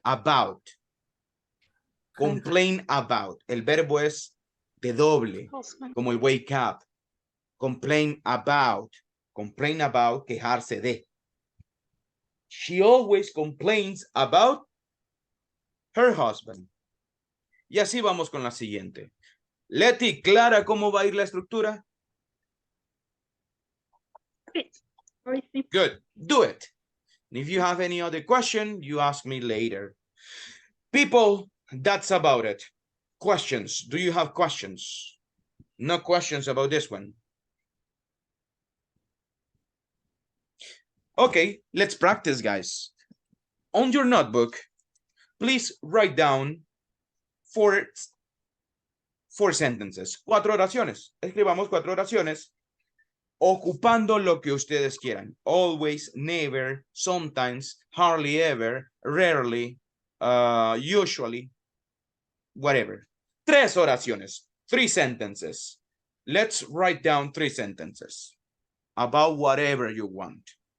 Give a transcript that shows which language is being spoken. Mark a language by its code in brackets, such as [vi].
[en] about. Complain about. [es] El verbo es de doble, [en] Husband. [es] como el [en] wake up. Complain about. Complain about, [es] quejarse de. [en] She always complains about her husband. [es] Y así vamos con la siguiente. Leti, ¿clara cómo va a ir la estructura? Hoy sí. [en] Good. Do it. And if you have any other question, you ask me later. People, that's about it. Questions. Do you have questions? No questions about this one. Okay, let's practice, guys. On your notebook, please write down four sentences. [es] 4 oraciones. Escribamos 4 oraciones ocupando lo que ustedes quieran. [en] Always, never, sometimes, hardly ever, rarely, usually, whatever. 3 oraciones. 3 sentences. Let's write down 3 sentences about whatever you want.